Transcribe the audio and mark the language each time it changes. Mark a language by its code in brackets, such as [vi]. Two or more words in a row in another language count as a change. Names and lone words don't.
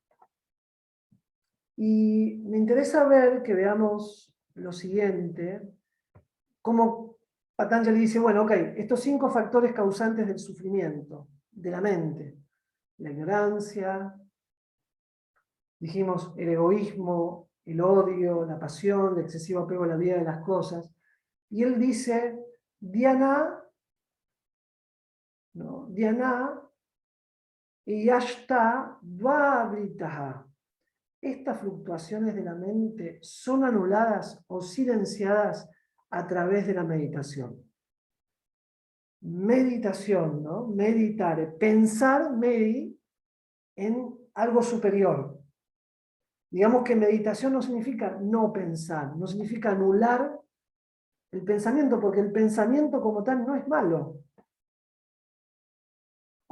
[es] Y me interesa ver que veamos lo siguiente, cómo Patanjali dice, bueno, ok, estos 5 factores causantes del sufrimiento, de la mente, la ignorancia, dijimos el egoísmo, el odio, la pasión, el excesivo apego a la vida de las cosas. Y él dice, Dhyana, ¿no? [sa] Dhyana yashta dvavritaha. [es] Estas fluctuaciones de la mente son anuladas o silenciadas a través de la meditación. Meditación, ¿no? Meditar, pensar, en algo superior. Digamos que meditación no significa no pensar, no significa anular el pensamiento, porque el pensamiento como tal no es malo.